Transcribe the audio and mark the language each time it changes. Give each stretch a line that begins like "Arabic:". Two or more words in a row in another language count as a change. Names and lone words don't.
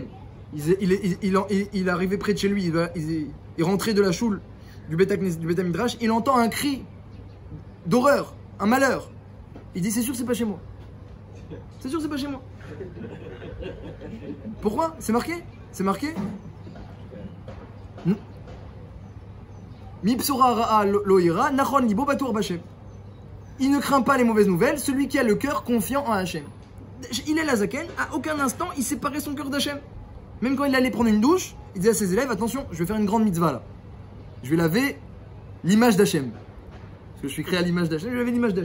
French: Il arrivait près de chez lui. Il rentrait de la choule du Beth Midrash. Il entend un cri d'horreur, un malheur. Il dit, c'est sûr, c'est pas chez moi. C'est sûr, c'est pas chez moi. Pourquoi? C'est marqué? C'est marqué?
Hebrew: משמועה רעה לא יירא נכון לבו בטוח בהשם.
French: Il ne craint pas les mauvaises nouvelles, celui qui a le cœur confiant en Hachem. Il est la Zaken, à aucun instant il séparait son cœur d'Hachem. Même quand il allait prendre une douche, il disait à ses élèves, attention, je vais faire une grande mitzvah là. Je vais laver l'image d'Hachem. Parce que je suis créé à l'image d'Hachem, je vais laver l'image d'Hachem.